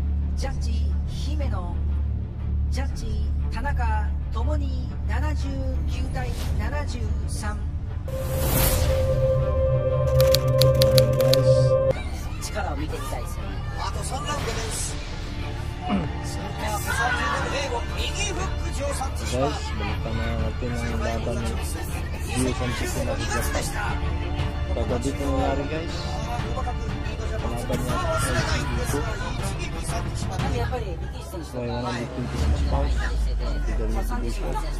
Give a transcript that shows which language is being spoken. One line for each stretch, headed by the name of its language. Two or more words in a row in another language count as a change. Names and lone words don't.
Japanese: ジャッジ姫野、ジャッジ田中ともに79対73。力を見てみたいですよね。あと3ラウンドです。右フック13ティシマ。
Filipino: Guys, balikan na natin ang laban ni Gio Santissima sa Japan. Kagabi ito nangyari guys. Palaban niya sa dito. So, yung 126 pounds. Federation.